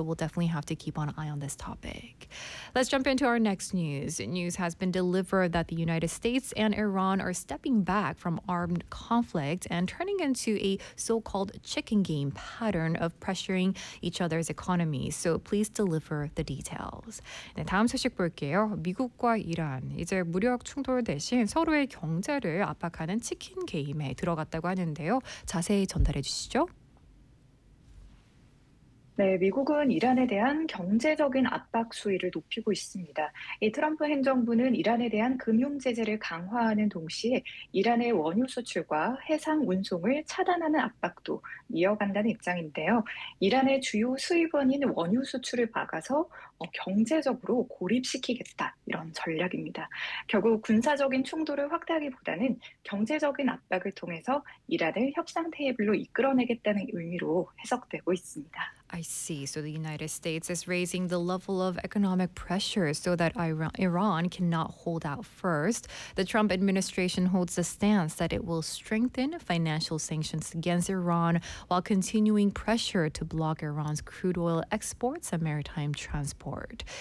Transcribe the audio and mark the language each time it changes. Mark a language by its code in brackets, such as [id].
[en] So we'll definitely have to keep on an eye on this topic. Let's jump into our next news. News has been delivered that the United States and Iran are stepping back from armed conflict and turning into a so-called chicken game pattern of pressuring each other's economies. So please deliver the details. [ko] 네, 다음 소식 볼게요. 미국과 이란, 이제 무력 충돌 대신 서로의 경제를 압박하는 치킨 게임에 들어갔다고 하는데요. 자세히 전달해 주시죠. 네, 미국은 이란에 대한 경제적인 압박 수위를 높이고 있습니다. 트럼프 행정부는 이란에 대한 금융 제재를 강화하는 동시에 이란의 원유 수출과 해상 운송을 차단하는 압박도 이어간다는 입장인데요. 이란의 주요 수입원인 원유 수출을 막아서 경제적으로 고립시키겠다 이런 전략입니다. 결국 군사적인 충돌을 확대하기보다는 경제적인 압박을 통해서 이란을 협상 테이블로 이끌어내겠다는 의미로 해석되고 있습니다. [en] I see. So the United States is raising the level of economic pressure so that Iran cannot hold out first. The Trump administration holds the stance that it will strengthen financial sanctions against Iran while continuing pressure to block Iran's crude oil exports and maritime transport.